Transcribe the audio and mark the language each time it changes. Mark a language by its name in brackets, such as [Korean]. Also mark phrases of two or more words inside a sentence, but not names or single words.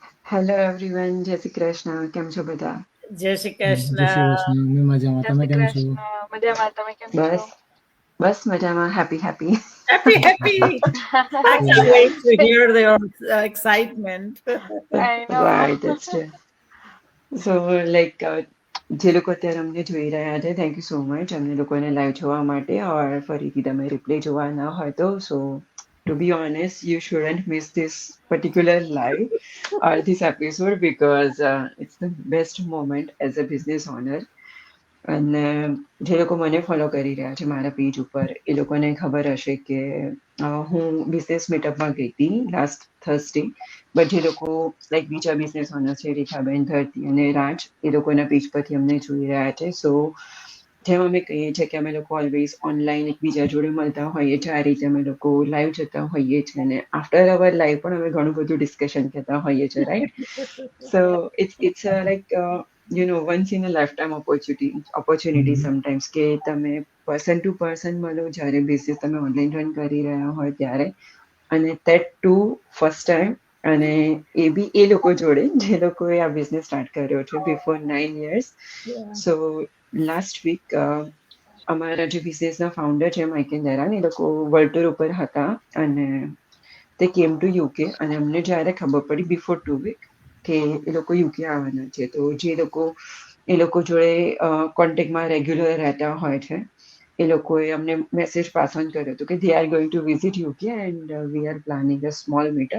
[English] Hello everyone, [Gujarati] જય શ્રી કૃષ્ણ. કેમ છો બધા? જય શ્રી જય શ્રી કૃષ્ણ. કૃષ્ણ. મેં મજામાં. જય તમે શ્રી કેમ છો? કૃષ્ણ. મજામાં. તમે કેમ છો? બસ મજામાં. [English] happy happy. Happy. I can't Yeah. wait to hear the excitement. I know. Right, that's true. so like [Gujarati] જે લોકો અત્યારે અમને જોઈ રહ્યા છે, [English] thank you so much [Gujarati] અમને લોકોને લાઈવ જોવા માટે. ઓર ફરીથી તમે રિપ્લે જોવા ના હોય તો [English] to be honest, you shouldn't miss this particular live or this episode because it's the best moment as a business owner. [Gujarati] અને જે લોકો મને ફોલો કરી રહ્યા છે મારા પેજ ઉપર એ લોકોને ખબર હશે કે હું બિઝનેસ મીટઅપમાં ગઈ હતી [English] last Thursday. [Gujarati] બટ જે લોકો લાઈક બીજા [English] business owner [Gujarati] છે, રેખાબેન, ધરતી અને રાજ, એ લોકોના પેજ પરથી અમને જોઈ રહ્યા છે. સો જેમ અમે કહીએ છીએ કે અમે લોકો [English] always online [Gujarati] એકબીજા જોડે મળતા હોઈએ છીએ, આ રીતે અમે લોકો લાઈવ જતા હોઈએ છીએ અને [English] after our live [Gujarati] પણ અમે ઘણું બધું ડિસ્કશન કરતા હોઈએ છીએ, રાઈટ? સો [English] it's like once in a lifetime opportunity sometimes [Gujarati] કે તમે [English] person to person [Gujarati] મળો જ્યારે બિઝનેસ તમે ઓનલાઈન રન કરી રહ્યા હોય ત્યારે, અને [English] that to first time, [Gujarati] અને એ બી એ લોકો જોડે જે લોકોએ આ [English] business start [Gujarati] કર્યો છે [English] before 9 years. Yeah. [Gujarati] સો [English] last week [Gujarati] અમારા જે બિઝનેસના ફાઉન્ડર છે માઇકેલ દરાન, એ લોકો [English] world tour [Gujarati] ઉપર હતા અને તે [English] came to UK. [Gujarati] અને અમને જ્યારે ખબર પડી [English] before 2 week [Gujarati] કે એ લોકો યુકે આવવાના છે, તો જે લોકો એ લોકો જોડે કોન્ટેક્ટમાં રેગ્યુલર રહેતા હોય છે એ લોકોએ અમને [English] message pass on [Gujarati] કર્યો હતો કે [English] they are going to visit UK and we are planning a small meetup.